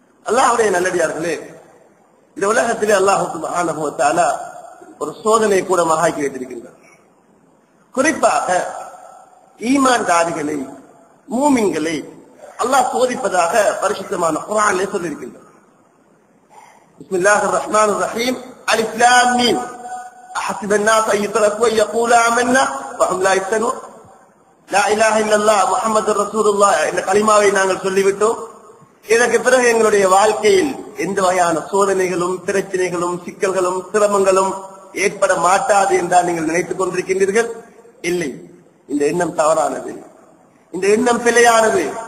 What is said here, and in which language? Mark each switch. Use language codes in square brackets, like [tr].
[ta] அல்லாஹ்வுடைய நல்லடியார்களே, இந்த உலகத்திலே அல்லாஹ் சுப்ஹானஹு வ தஆலா ஒரு சோதனை கூட மகாக்கி வைத்திருக்கின்றார். குறிப்பாக ஈமான்தாரிகளை, மூமின்களை அல்லாஹ் சோதிப்பதாக பரிசுத்தமான குர்ஆனிலே சொல்லியிருக்கின்றார். [ar] பிஸ்மில்லாஹிர் ரஹ்மானிர் ரஹீம். அலிஃப் லாம் மீம். அஹஸிப الناس أن يتركوا أن يقولوا آمنا وهم لا يفتنون. லா இலாஹ இல்லல்லாஹ் முஹம்மதுர் ரசூலுல்லாஹ் [ta] என்ற கலிமாவை நாங்கள் சொல்லிவிட்டோம். இதற்கு பிறகு எங்களுடைய வாழ்க்கையில் எந்த வகையான சோதனைகளும், பிரச்சனைகளும், சிக்கல்களும், சிரமங்களும் ஏற்பட மாட்டாது என்றால் நீங்கள் நினைத்துக் கொண்டிருக்கின்றீர்கள். இல்லை, இந்த எண்ணம் தவறானது, இந்த எண்ணம் பிழையானது.